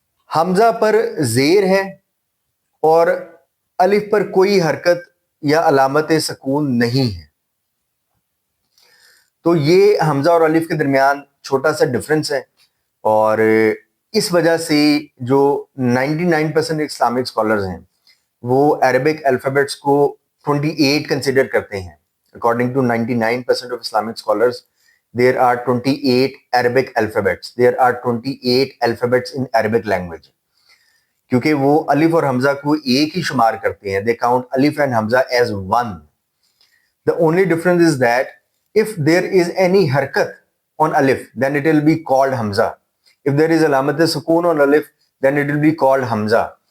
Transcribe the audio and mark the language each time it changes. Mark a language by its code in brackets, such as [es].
[ur] حمزہ پر زیر ہے اور الف پر کوئی حرکت یا علامت سکون نہیں ہے. تو یہ حمزہ اور الف کے درمیان چھوٹا سا ڈفرنس ہے. اور اس وجہ سے جو 99% اسلامک اسکالرز ہیں وہ عربک الفابیٹس کو 28 کنسیڈر کرتے ہیں. [en] According to 99% of Islamic scholars, there are 28 Arabic alphabets. There are 28 alphabets in Arabic language. [ur] کیونکہ وہ الف اور حمزہ کو ایک ہی شمار کرتے ہیں. [en] They count alif and hamza as one. The only difference is that if there is any harkat on alif, then it will be called hamza. If there is alamat sukoon on alif, then it will be called hamza.